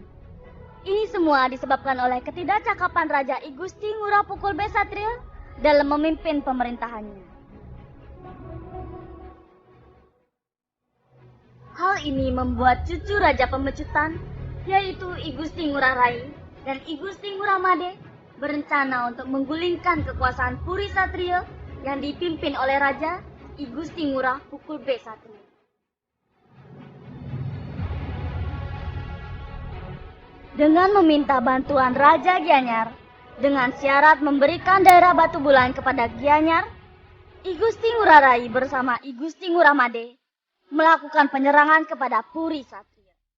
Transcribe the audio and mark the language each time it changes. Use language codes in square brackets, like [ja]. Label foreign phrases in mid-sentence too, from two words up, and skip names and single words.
[id] Ini semua disebabkan oleh ketidakcakapan Raja I Gusti Ngurah Pukul B Satria dalam memimpin pemerintahannya. Hal ini membuat cucu Raja Pemecutan, yaitu I Gusti Ngurah Rai dan I Gusti Ngurah Made, berencana untuk menggulingkan kekuasaan Puri Satria yang dipimpin oleh Raja I Gusti Ngurah Pukul B Satria. Dengan meminta bantuan Raja Gianyar, dengan syarat memberikan daerah Batu Bulan kepada Gianyar, I Gusti Ngurah Rai bersama I Gusti Ngurah Made melakukan penyerangan kepada Puri Satria.